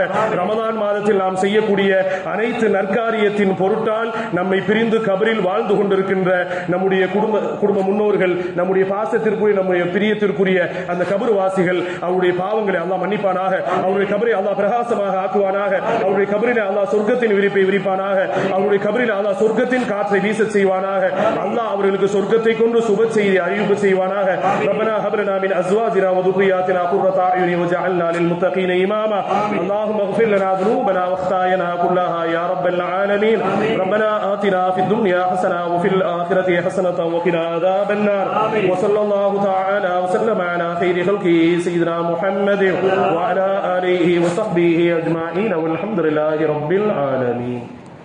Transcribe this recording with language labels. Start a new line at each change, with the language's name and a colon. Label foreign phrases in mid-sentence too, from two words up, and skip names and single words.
Tamil: ரமலான் மாதத்தில் நாம் செய்யக்கூடிய அனைத்து நற்காரியத்தின் பொருட்டால் நம்மை பிரிந்து கபரில் வாழ்ந்து கொண்டிருக்கின்ற நம்முடைய குடும்ப முன்னோர்கள், நம்முடைய பாசத்திற்குரிய, நம்முடைய பிரியத்திற்குரிய அந்த கபர் வாசிகள், அவருடைய பாவங்களை அல்லாஹ் மன்னிப்பானாக. அவருடைய கபரை அல்லாஹ் பிரகாசமாக ஆக்குவானாக. அவருடைய கபரிலே அல்லாஹ் சொர்க்கத்தின் விரிப்பை விரிப்பானாக. அவருடைய கபரில் அல்லாஹ் சொர்க்கத்தின் காற்றை வீச செய்வானாக. அல்லாஹ் அவர்களுக்கு சொர்க்கத்தை கொண்டு சுப செய்தி அறிவிப்பு செய்வானாக.
Arabic: ربنا هب لنا من ازواجنا وذرياتنا قرة اعين واجعلنا للمتقين اماما. اللهم اغفر لنا ذنوبنا واخطايانا كلها يا رب العالمين. ربنا آتنا في الدنيا حسنة وفي الآخرة حسنة وقنا عذاب النار. وصلى الله تعالى وسلم على خير خلقه سيدنا محمد وعلى آله وصحبه أجمعين والحمد لله رب العالمين.